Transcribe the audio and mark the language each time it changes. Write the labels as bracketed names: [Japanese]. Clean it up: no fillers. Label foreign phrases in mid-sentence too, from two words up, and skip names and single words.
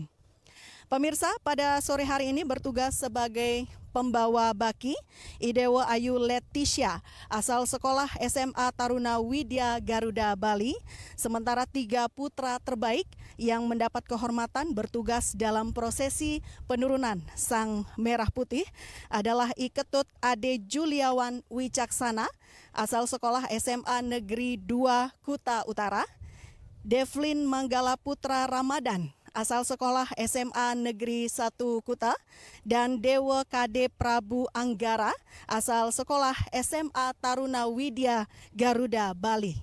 [Indonesian] Pemirsa, pada sore hari ini bertugas sebagai pembawa baki Idewa Ayu Leticia, asal sekolah SMA Taruna Widya Garuda Bali. Sementara 3 putra terbaik yang mendapat kehormatan bertugas dalam prosesi penurunan Sang Merah Putih adalah Iketut Ade Juliawan Wicaksana, asal sekolah SMA Negeri 2 Kuta Utara, Devlin Manggala Putra Ramadan, asal sekolah SMA Negeri 1 Kuta, dan Dewa Kade Prabu Anggara, asal sekolah SMA Taruna Widya Garuda Bali.